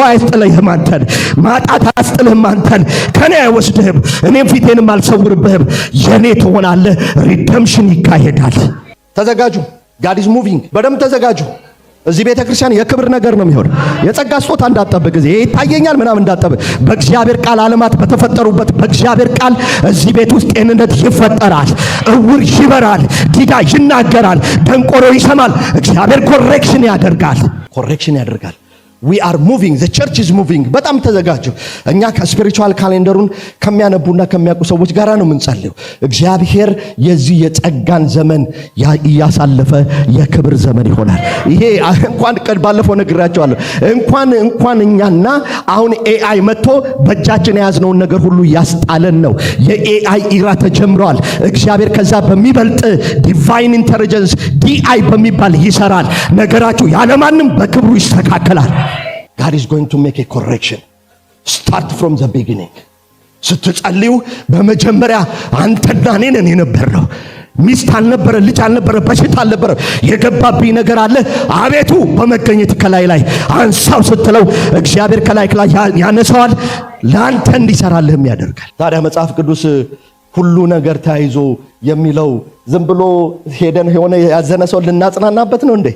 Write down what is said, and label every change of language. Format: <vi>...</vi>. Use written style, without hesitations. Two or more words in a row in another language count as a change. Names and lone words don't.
<am>አያስጥልህም አንተን፣ ማጣት አያስጥልህም አንተን፣ ከኔ አይወስድህም። እኔም ፊቴንም አልሰውርብህም። የኔ ትሆናለህ። ሪደምፕሽን ይካሄዳል። ተዘጋጁ።</am> <en>God is moving።</en> <am>በደንብ ተዘጋጁ። እዚህ ቤተ ክርስቲያን የክብር ነገር ነው የሚሆነው። የጸጋ ስጦታ እንዳጠብቅ ጊዜ ይታየኛል ምናምን እንዳጠብቅ በእግዚአብሔር ቃል ዓለማት በተፈጠሩበት በእግዚአብሔር ቃል እዚህ ቤት ውስጥ ጤንነት ይፈጠራል። እውር ይበራል፣ ዲዳ ይናገራል፣ ደንቆሮ ይሰማል። እግዚአብሔር ኮሬክሽን ያደርጋል።</am> <en>we are moving, the church is moving።</en> <am>በጣም ተዘጋጁ። እኛ</am> <en>spiritual calendar</en> <am>ከሚያነቡና ከሚያውቁ ሰዎች ጋር ነው የምንጸልየው። እግዚአብሔር የዚህ የጸጋን ዘመን ያሳለፈ የክብር ዘመን ይሆናል። ይሄ እንኳን ባለፈው ነግራቸዋለሁ። እንኳን እኛና አሁን ኤአይ መጥቶ በእጃችን የያዝነውን ነገር ሁሉ ያስጣለን ነው።</am> <en>AI era</en> <am>ተጀምሯል። እግዚአብሔር ከዛ በሚበልጥ</am> <en>divine intelligence DI</en> <am>በሚባል ይሰራል። ነገራችሁ ያለማንም በክብሩ ይስተካከላል።</am> <en>God is going to make a correction. Start from the beginning.</en> <am>ስትጸልዩ በመጀመሪያ አንተና እኔ ነን የነበርነው። ሚስት አልነበረ፣ ልጅ አልነበረ፣ በሽታ አልነበረ። የገባብኝ ነገር አለ። አቤቱ በመገኘት ከላይ ላይ አንሳው ስትለው እግዚአብሔር ከላይ ያነሳዋል፣ ለአንተ እንዲሰራልህም ያደርጋል። ታዲያ መጽሐፍ ቅዱስ ሁሉ ነገር ተያይዞ የሚለው ዝም ብሎ ሄደን የሆነ ያዘነ ሰው ልናጽናናበት ነው እንዴ?</am>